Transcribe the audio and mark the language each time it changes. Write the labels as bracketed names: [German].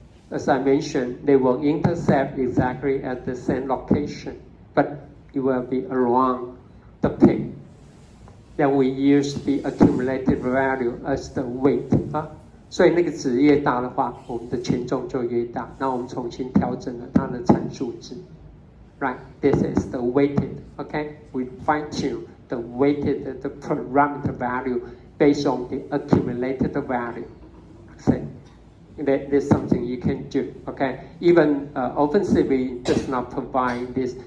[English] As I mentioned, they will intercept exactly at the same location, but it will be around the peak. Then we use the accumulated value as the weight [Chinese] 啊，所以那个值越大的话，我们的权重就越大。那我们重新调整了它的参数值。 [English] Right, this is the weighted. Okay, we fine tune the weighted the parameter value based on the accumulated value. See, that is something you can do. Okay, even OpenCV does not provide this.